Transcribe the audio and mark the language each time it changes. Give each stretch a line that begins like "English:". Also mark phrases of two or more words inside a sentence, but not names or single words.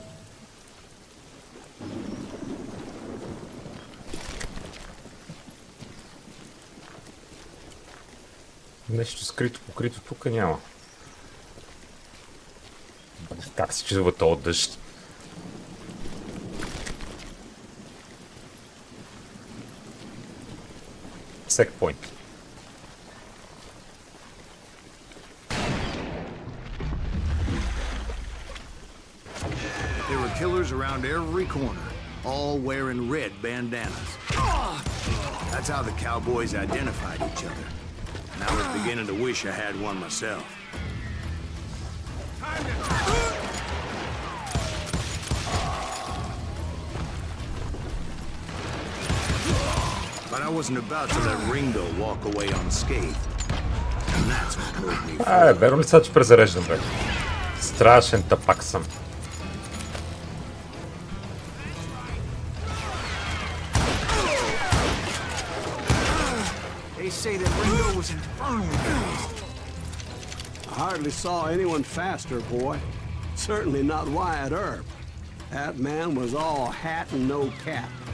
Bulgarian: Нещо скрито, покрито тук няма. Как се чува този дъжд? Секпойнт.
English: There were killers around every corner, all wearing red bandanas. That's how the cowboys identified each other. And I was beginning to wish I had one myself. But I wasn't about to let Ringo walk away unscathed. And that's what moved me.
Bulgarian: Верно ли сега, че презареждам, бе? Страшен тапак съм.
English: They say that Ringo was infernally fast. I hardly saw anyone faster, boy. Certainly not Wyatt Earp. That man was all hat and no cap.